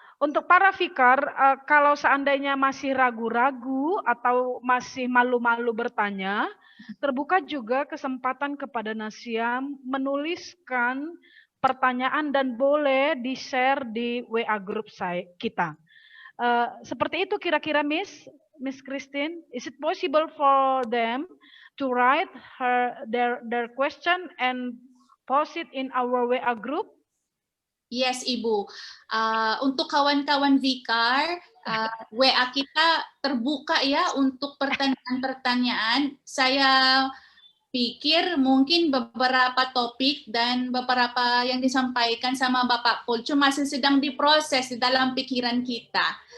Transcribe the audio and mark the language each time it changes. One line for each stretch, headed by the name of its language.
Indonesian: Untuk para vikar, kalau seandainya masih ragu-ragu atau masih malu-malu bertanya, terbuka juga kesempatan kepada Nasyam menuliskan pertanyaan dan boleh di-share di WA group kita. Seperti itu kira-kira
English: Miss Christine, is it possible for them to write their question and post it in our WA group? Yes, Ibu.
Indonesian: Untuk kawan-kawan vikar, WA kita terbuka ya untuk pertanyaan-pertanyaan. Saya pikir mungkin beberapa topik dan beberapa yang disampaikan sama Bapak Pulcu masih sedang diproses di dalam pikiran kita.